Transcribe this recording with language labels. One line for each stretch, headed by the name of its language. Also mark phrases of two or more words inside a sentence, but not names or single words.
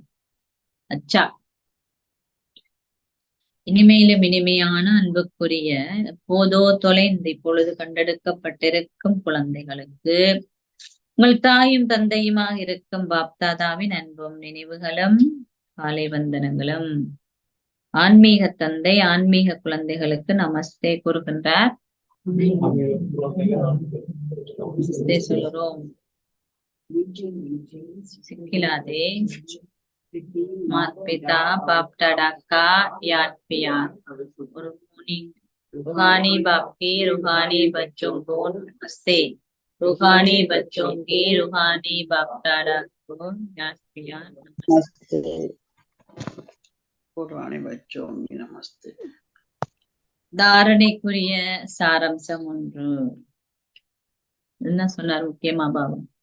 Tamil: அச்சா, இனிமையிலும் இனிமையான அன்புக்குரிய போதோ தொலைந்து இப்பொழுது கண்டெடுக்கப்பட்டிருக்கும் குழந்தைகளுக்கு உங்கள் தாயும் தந்தையுமாக இருக்கும் பாப்தாதாவின் அன்பும் நினைவுகளும் காலை வந்தனங்களும். ஆன்மீக தந்தை ஆன்மீக குழந்தைகளுக்கு நமஸ்தே கூறுகின்றார். சொல்லுறோம்.
Hindi: சிக்கிலாதே माता पिता बाप दादा का याद प्यार और रूहानी बाप के रूहानी बच्चों को नमस्ते। रूहानी बच्चों के रूहानी बाप दादा को याद प्यार नमस्ते। रूहानी बच्चों की नमस्ते।
Tamil: தாரணைக்குரிய சாரம்சம் ஒன்று. என்ன சொன்னார் முக்கியமா பாபா?